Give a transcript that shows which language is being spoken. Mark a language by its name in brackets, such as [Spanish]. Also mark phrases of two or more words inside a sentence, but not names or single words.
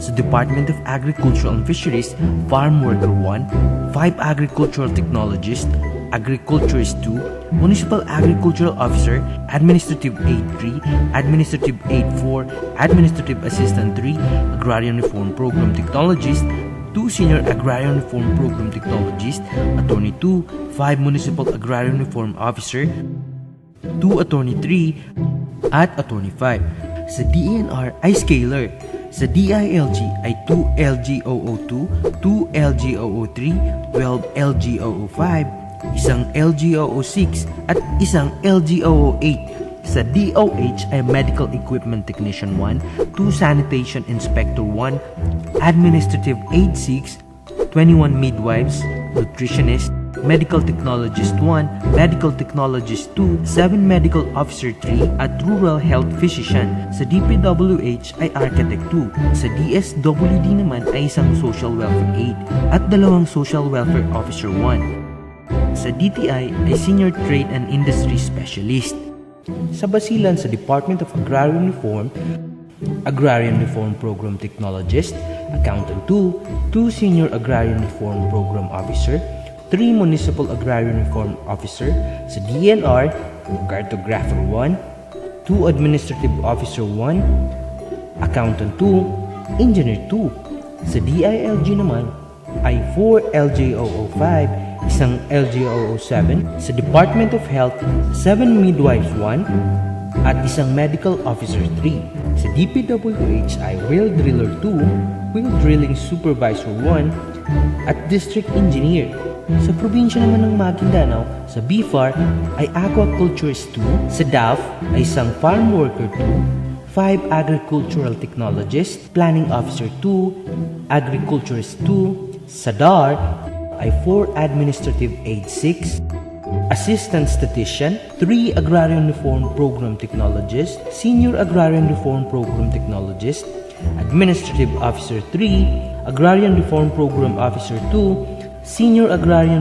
[Filipino] sa Department of Agriculture and Fisheries, Farm Worker 1, 5 Agricultural Technologist, Agriculturist 2, Municipal Agricultural Officer, Administrative Aid 3, Administrative Aid 4, Administrative Assistant 3, Agrarian Reform Program Technologist, 2 Senior Agrarian Reform Program Technologist, Attorney 2, 5 Municipal Agrarian Reform Officer, 2 Attorney 3, at Attorney 5. Sa DENR ay Scaler. Sa DILG ay 2 LGOO2, 2 LGOO3, 12 LGOO5, isang LGOO6 at isang LGOO8. Sa DOH ay Medical Equipment Technician 1, 2 Sanitation Inspector 1, Administrative Aid 6, 21 Midwives, Nutritionist, Medical Technologist 1, Medical Technologist 2, 7 Medical Officer 3, at Rural Health Physician. Sa DPWH ay Architect 2. Sa DSWD naman ay isang Social Welfare Aid at 2 Social Welfare Officer 1. Sa DTI ay Senior Trade and Industry Specialist. Sa Basilan sa Department of Agrarian Reform, Agrarian Reform Program Technologist, Accountant 2, 2 Senior Agrarian Reform Program Officer, 3 Municipal Agrarian Reform Officer. Sa DNR, Cartographer 1, 2 Administrative Officer 1, Accountant 2, Engineer 2. Sa DILG naman ay 4 LGOO5, isang LGOO7. Sa Department of Health, 7 Midwives 1, at isang Medical Officer 3. Sa DPWH ay Wheel Driller 2, Wheel Drilling Supervisor 1, at District Engineer. Sa probinsya naman ng Maguindanao, sa BFAR ay Aquaculturist 2, sa DAF ay isang Farm Worker 2, 5 Agricultural Technologist, Planning Officer 2, Agriculturist 2, sa DAR ay 4 Administrative Aid 6, Assistant Statistician, 3 Agrarian Reform Program Technologist, Senior Agrarian Reform Program Technologist, Administrative Officer 3, Agrarian Reform Program Officer 2, Senior Agrarian